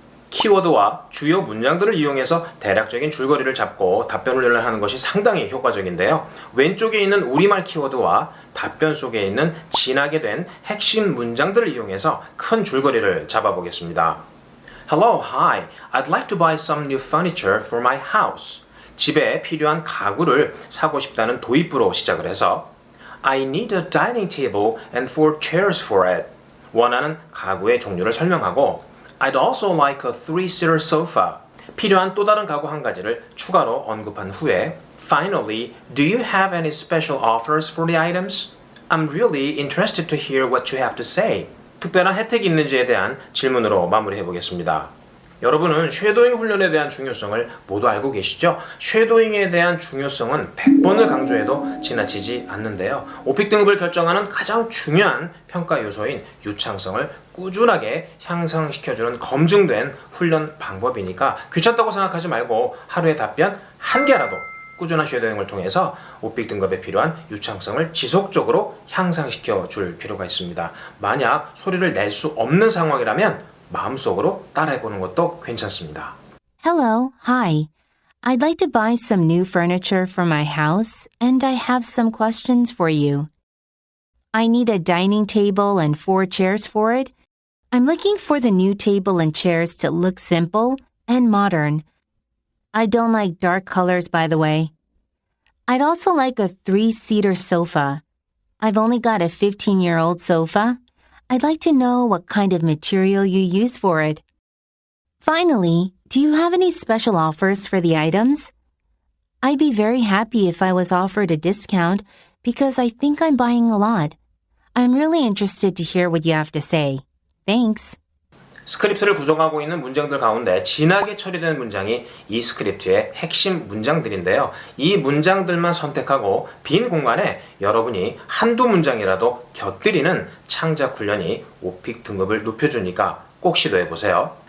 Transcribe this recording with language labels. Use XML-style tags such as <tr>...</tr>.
<ko>키워드와 주요 문장들을 이용해서 대략적인 줄거리를 잡고 답변 훈련을 하는 것이 상당히 효과적인데요. 왼쪽에 있는 우리말 키워드와 답변 속에 있는 진하게 된 핵심 문장들을 이용해서 큰 줄거리를 잡아보겠습니다.</ko> <en>Hello, hi. I'd like to buy some new furniture for my house.</en> <ko>집에 필요한 가구를 사고 싶다는 도입부로 시작을 해서</ko> <en>I need a dining table and 4 chairs for it. 원하는 가구의 종류를 설명하고</en> <ko>I'd also like a 3-seater sofa. 필요한 또 다른 가구 한 가지를 추가로 언급한 후에 Finally, do you have any special offers for the items?</ko> <en>I'm really interested to hear what you have to say.</en> <ko>특별한 혜택이 있는지에 대한 질문으로 마무리해 보겠습니다. 여러분은 쉐도잉 훈련에 대한 중요성을 모두 알고 계시죠? 쉐도잉에 대한 중요성은 100번을 강조해도 지나치지 않는데요. 오픽 등급을 결정하는 가장 중요한 평가 요소인 유창성을 꾸준하게 향상시켜주는 검증된 훈련 방법이니까 귀찮다고 생각하지 말고 하루에 답변 1개라도 꾸준한 쉐도잉을 통해서 오픽 등급에 필요한 유창성을 지속적으로 향상시켜 줄 필요가 있습니다. 만약 소리를 낼 수 없는 상황이라면 마음속으로 따라해보는 것도 괜찮습니다.</ko> <en>Hello, hi. I'd like to buy some new furniture for my house, and I have some questions for you. I need a dining table and 4 chairs for it. I'm looking for the new table and chairs to look simple and modern. I don't like dark colors, by the way. I'd also like a 3-seater sofa. I've only got a 15-year-old sofa. I'd like to know what kind of material you use for it. Finally, do you have any special offers for the items? I'd be very happy if I was offered a discount because I think I'm buying a lot. I'm really interested to hear what you have to say. Thanks.</en> <ko>스크립트를 구성하고 있는 문장들 가운데 진하게 처리된 문장이 이 스크립트의 핵심 문장들인데요. 이 문장들만 선택하고 빈 공간에 여러분이 한두 문장이라도 곁들이는 창작 훈련이 오픽 등급을 높여주니까 꼭 시도해보세요.</ko>